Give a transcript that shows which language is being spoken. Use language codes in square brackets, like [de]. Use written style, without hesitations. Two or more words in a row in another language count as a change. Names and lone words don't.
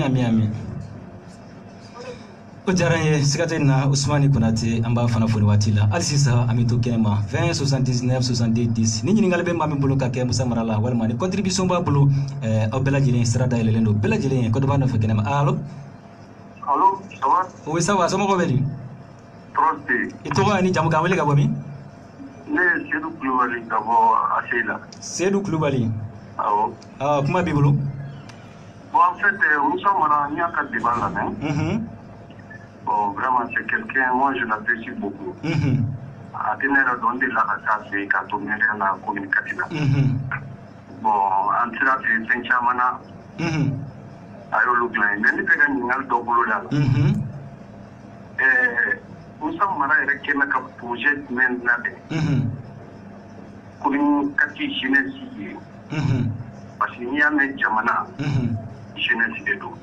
[bm] amin o diyara n ye siga tɛ nin na Usmani Konate an b'a fana fo nin waati la hali sisan an bɛ to kɛnɛ ma 20 79 70 10 ni ɲininkali bɛ maa min bolo ka kɛ Musa Mara la walima ni contribution b'a bolo aw bɛɛ lajɛlen sira dayɛlɛlen don bɛɛ lajɛlen ye ko dɔ b'a nɔfɛ kɛnɛ ma allo [fr] ça va oui ça va [bm] somɔgɔw bɛ di i tɔgɔ ni jamu k'an wele ka bɔ min ne ye Seydou Kulubali ka bɔ Asseyi la Seydou Kulubali awɔ kuma b'i bolo [fr] bon en fait [bm] Musa Mara n y'a ka débat lamɛn [fr] bon vraiment c'est quelqu'un moi je l'apprécie beaucoup [bm] a tɛ ne yɛrɛ dɔn delila ka taa fɛ yen k'a to mɛriya la communiqué la bon an sera fɛ fɛn caman na a y'olu dilan ye mais ne bɛ ka ɲininkali dɔ boloda la Musa Mara yɛrɛ kɛmɛ ka projet jumɛn labɛn [fr] communiqué jeunesse [bm] ye [fr] parce que [bm] n'i y'a mɛn jamana jeunesse de don